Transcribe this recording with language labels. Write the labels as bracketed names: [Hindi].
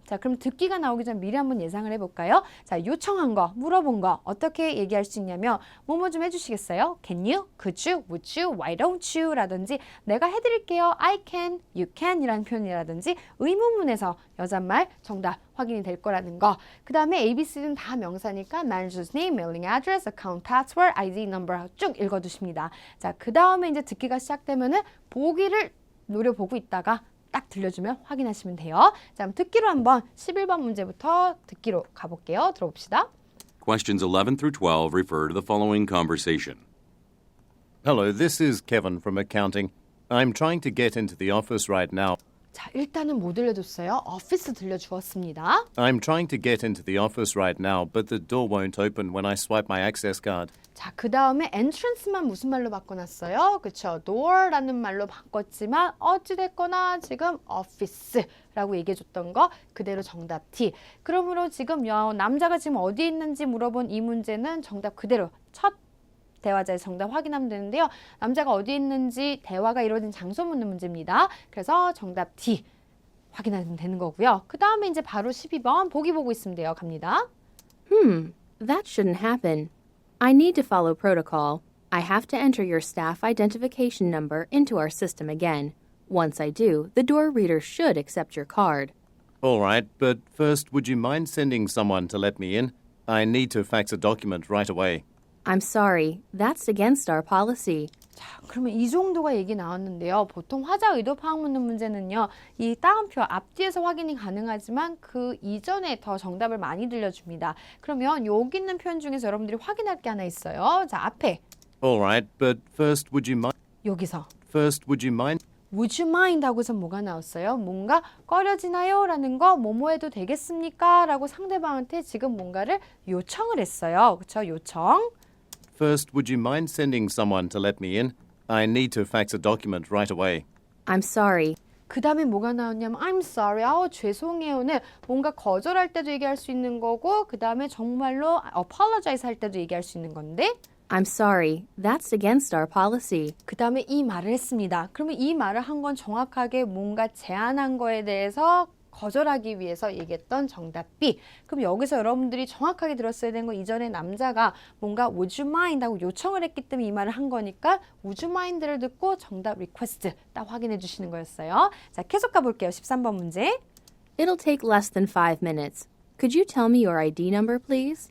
[Korean] 자, 그럼 듣기가 나오기 전 미리 한번 예상을 해볼까요? 자, 요청한 거, 물어본 거 어떻게 얘기할 수 있냐면 뭐뭐 좀 해주시겠어요? [English] Can you? Could you? Would you? Why don't you? [Korean] 라든지 내가 해드릴게요. [English] I can, you can [Korean] 이라는 표현이라든지 의문문에서 여잣말 정답 확인이 될 거라는 거. 그 다음에 ABC는 다 명사니까 manager's name, mailing address, account password, ID number 쭉 읽어두십니다. 자, 그 다음에 이제 듣기가 시작되면은 보기를 노려보고 있다가 딱 들려주면 확인하시면 돼요. 자, 그럼 듣기로 한번 11번 문제부터 듣기로 가볼게요. 들어봅시다. [English] Questions 11 through 12 refer to the following conversation. Hello, this is Kevin from accounting. I'm trying to get into the office right now. [Korean] 자, 일단은 뭐 들려줬어요? 오피스 들려주었습니다. [English] I'm trying to get into the office right now, but the door won't open when I swipe my access card. [Korean] 자, 그 다음에 entrance만 무슨 말로 바꿔놨어요? 그쵸? door라는 말로 바꿨지만 어찌됐거나 지금 office라고 얘기해줬던 거 그대로 정답 T. 그러므로 지금 남자가 지금 어디 있는지 물어본 이 문제는 정답 그대로 첫 대화자의 정답 확인하면 되는데요. 남자가 어디 있는지 대화가 이루어진 장소 묻는 문제입니다. 그래서 정답 D 확인하면 되는 거고요. 그 다음에 이제 바로 12번 보기 보고 있으면 돼요. 갑니다. [English] That shouldn't happen. I need to follow protocol. I have to enter your staff identification number into our system again. Once I do, the door reader should accept your card. All right, but first, would you mind sending someone to let me in? I need to fax a document right away. I'm sorry, that's against our policy. [Korean] 자, 그러면 이 정도가 얘기 나왔는데요. 보통 화자 의도 파악 묻는 문제는요. 이 따옴표 앞뒤에서 확인이 가능하지만 그 이전에 더 정답을 많이 들려줍니다. 그러면 여기 있는 표현 중에서 여러분들이 확인할 게 하나 있어요. 자, 앞에 [English] All right, but first, would you mind? [Korean] 여기서 [English] First, would you mind? Would you mind [Korean] 하고서 뭐가 나왔어요? 뭔가 꺼려지나요? 라는 거 뭐뭐 해도 되겠습니까? 라고 상대방한테 지금 뭔가를 요청을 했어요. 그렇죠? 요청. [English] First, would you mind sending someone to let me in? I need to fax a document right away. I'm sorry. [Korean] 그 다음에 뭐가 나왔냐면 I'm sorry, 죄송해요는 뭔가 거절할 때도 얘기할 수 있는 거고 그 다음에 정말로 apologize 할 때도 얘기할 수 있는 건데 [English] I'm sorry, that's against our policy. [Korean] 그 다음에 이 말을 했습니다. 그러면 이 말을 한 건 정확하게 뭔가 제안한 거에 대해서 거절하기 위해서 얘기했던 정답 B. 그럼 여기서 여러분들이 정확하게 들었어야 되는 건 이전에 남자가 뭔가 [English] would you mind [Korean] 하고 요청을 했기 때문에 이 말을 한 거니까 would you mind를 듣고 정답 request 딱 확인해 주시는 거였어요. 자, 계속 가볼게요. 13번 문제. [English] It'll take less than 5 minutes. Could you tell me your ID number, please?